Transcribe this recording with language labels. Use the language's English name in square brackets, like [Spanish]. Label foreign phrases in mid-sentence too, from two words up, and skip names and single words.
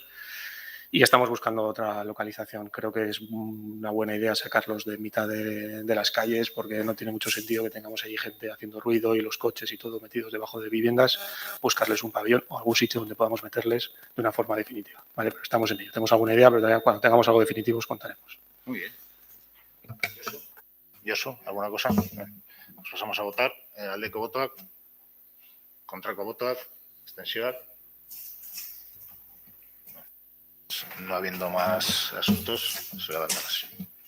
[Spanish] Y estamos buscando otra localización. Creo que es una buena idea sacarlos de mitad de las calles, porque no tiene mucho sentido que tengamos allí gente haciendo ruido y los coches y todo metidos debajo de viviendas. Buscarles un pabellón o algún sitio donde podamos meterles de una forma definitiva. ¿Vale? Pero estamos en ello. Tenemos alguna idea, pero todavía cuando tengamos algo definitivo os contaremos. Muy bien. Josu, ¿alguna cosa? Nos pasamos a votar. [Basque] Aldeko botoak, kontrako botoak, abstentzioak. [Spanish] No habiendo más asuntos, se va a dar la sesión.